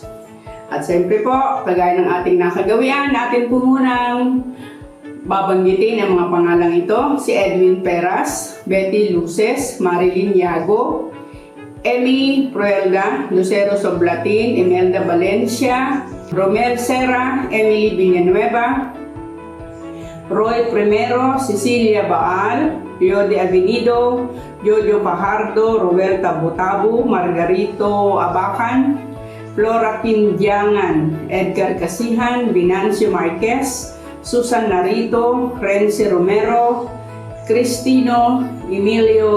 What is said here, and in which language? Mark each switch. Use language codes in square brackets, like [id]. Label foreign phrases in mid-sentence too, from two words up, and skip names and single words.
[tl] At siyempre po, kagaya ng ating nakagawian, natin po munang babanggitin ang mga pangalang ito, si Edwin Peras, Betty Luces, Marilyn Yago, Emmy Proelda, Lucero Soblatin, Imelda Valencia, Romel Serra, Emily Villanueva, Roy Primero, Cecilia Baal, Yode Avenido, Jojo Fajardo, Roberta Butabo, Margarito Abacan, Flora Quindiangan, Edgar Casihan, Venancio Marquez, Susan Narito, Renzi Romero, Cristino Emilio